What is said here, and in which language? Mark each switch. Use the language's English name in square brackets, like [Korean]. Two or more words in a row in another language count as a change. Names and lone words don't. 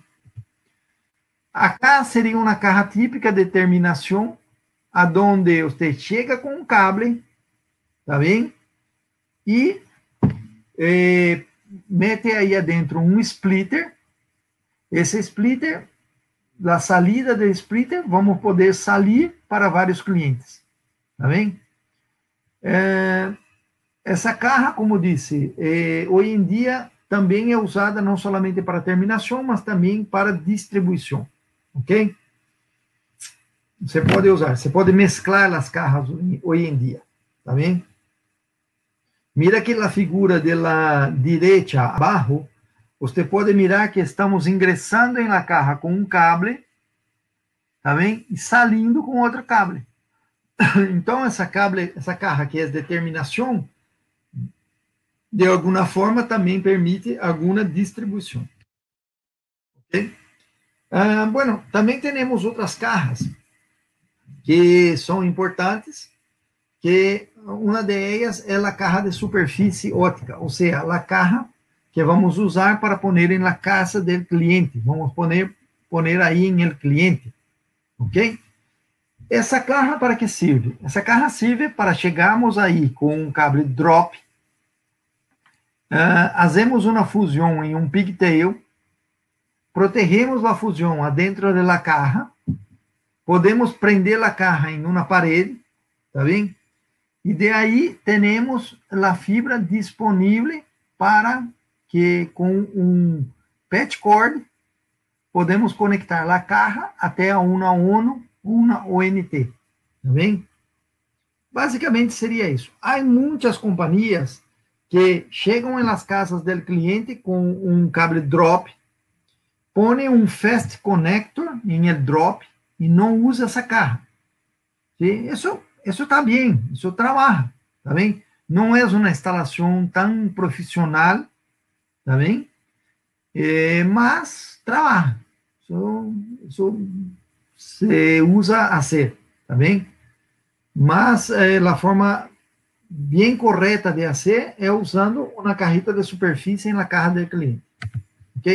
[Spanish] Acá sería una caja típica de terminación, a donde usted llega con un cable, ¿está bien? Y mete ahí adentro un splitter. Ese splitter, la salida del splitter, vamos poder salir para [Portuguese] vários clientes, tá bem? Essa caja, como disse, hoje em dia também é usada não somente para terminação, mas também para distribuição, ok? Você pode usar, você pode mesclar as cajas hoje em dia, tá bem? [Spanish] Mira que [Portuguese] a figura de la direita abaixo, você pode mirar que estamos ingressando em la caja com um cable, tá bem? E saindo com outro cable. Então, essa caja que é de terminação, de alguma forma, também permite alguma distribuição. Ok? Bueno, também temos outras cajas que são importantes, que uma delas é a caja de superfície ótica, ou seja, a caja que vamos usar para [Spanish] poner en la casa del cliente. Vamos poner ahí en el cliente. ¿Ok? Essa caja para que sirve? [Portuguese] Essa caja sirve para chegarmos aí com um cable drop, hacemos uma fusão em um pigtail, protegemos a fusão adentro da caja, podemos prender a caja em uma parede, tá bem? E de aí temos a fibra disponível para que com um patch cord podemos conectar a caja até a uma ONT, tá bem? Basicamente seria isso. Há muitas companhias que chegam nas casas do cliente com um cable drop, põem um fast connector em el drop e não usa essa caja. [Spanish] ¿Sí? [Portuguese] Isso está bem, isso trabalha, tá bem? Não é uma instalação tão profissional, tá bem? Mas trabalha. Isso se usa a ser, tá bem? Mas a forma bem correta de fazer é usando uma cajita de superfície na caja do cliente, ok?